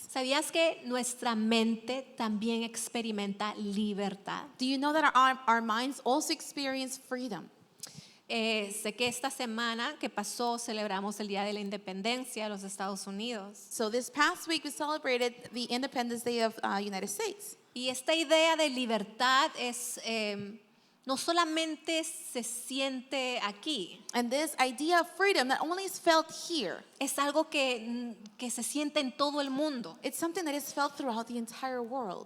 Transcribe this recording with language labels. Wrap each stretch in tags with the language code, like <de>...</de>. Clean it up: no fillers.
<es>¿Sabías que nuestra mente también experimenta libertad?</es> <en>Do you know that our minds also experience freedom?</en> <es>Sé que esta semana que pasó celebramos el Día de la Independencia de los Estados Unidos.</es> <en>So this past week we celebrated the Independence Day of United States.</en> <es>Y esta idea de libertad es no solamente se siente aquí,</es> <en>And this idea of freedom not only is felt here,</en> <es>es algo que se siente en todo el mundo.</es> <en>it's something that is felt throughout the entire world.</en>